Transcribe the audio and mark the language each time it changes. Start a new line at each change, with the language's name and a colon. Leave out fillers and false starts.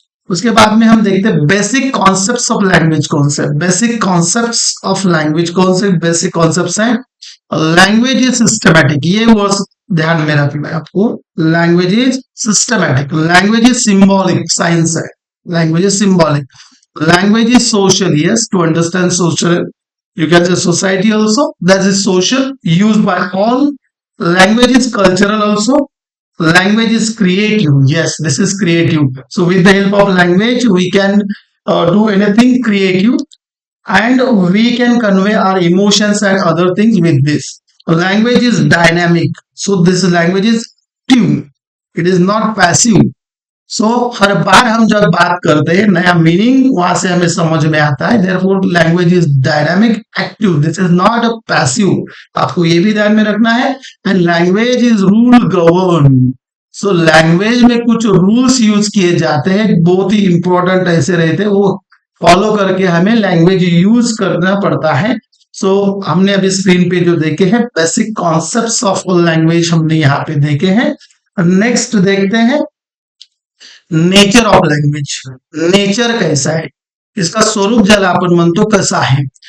Hindi: उसके बाद में हम देखते हैं बेसिक कॉन्सेप्ट्स ऑफ लैंग्वेज. कौन से बेसिक कॉन्सेप्ट्स ऑफ लैंग्वेज? कौन से बेसिक कॉन्सेप्ट्स हैं?
English: Language is systematic.
Hindi: ये वर्ड ध्यान में रखना है आपको. Language is systematic.
English: Language is symbolic.
Hindi: Science है.
English: Language is symbolic. Language is social, yes, to understand social. You can say society also. That is social, used by all. Language is cultural also. Language is creative. Yes, this is creative. So with the help of language, we can do anything creative, and we can convey our emotions and other things with this. Language is dynamic. So this language is active. It is not passive.
Hindi: सो हर बार हम जब बात करते हैं नया meaning वहां से हमें समझ में आता है.
English: Therefore language is dynamic active. This is not a passive.
Hindi: आपको ये भी ध्यान में रखना है.
English: And language is rule govern.
Hindi: So language में कुछ रूल्स यूज किए जाते हैं, बहुत ही इंपॉर्टेंट ऐसे रहते हैं, वो फॉलो करके हमें लैंग्वेज यूज करना पड़ता है. सो हमने अभी स्क्रीन पे जो देखे हैं बेसिक कॉन्सेप्ट्स ऑफ लैंग्वेज हमने यहाँ पे देखे हैं. नेक्स्ट देखते हैं नेचर ऑफ लैंग्वेज. नेचर कैसा है,
Marathi: इसका स्वरूप ज्याला आपण म्हणतो कसा आहे.